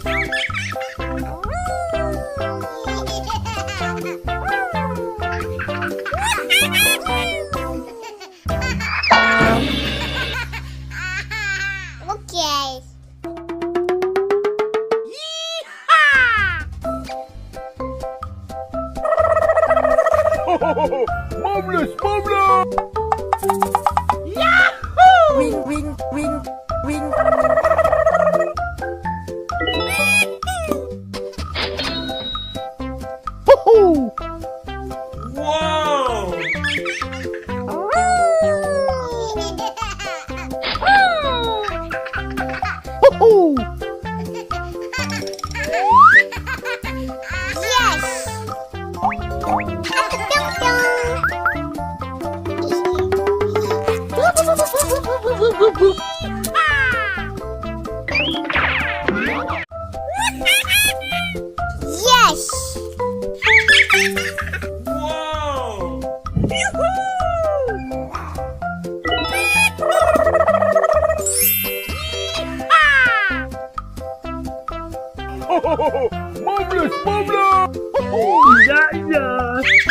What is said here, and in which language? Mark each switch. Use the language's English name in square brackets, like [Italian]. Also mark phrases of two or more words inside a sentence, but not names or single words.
[English] Okay. Marvelous, marvelous! Yahoo! Wing, wing, wing, wing. Ho-ho! Whoa! Ho-ho! Yes. Yes. Whoa! Ho-ho-ho! Marvelous, marvelous! Ho-ho! Yeah.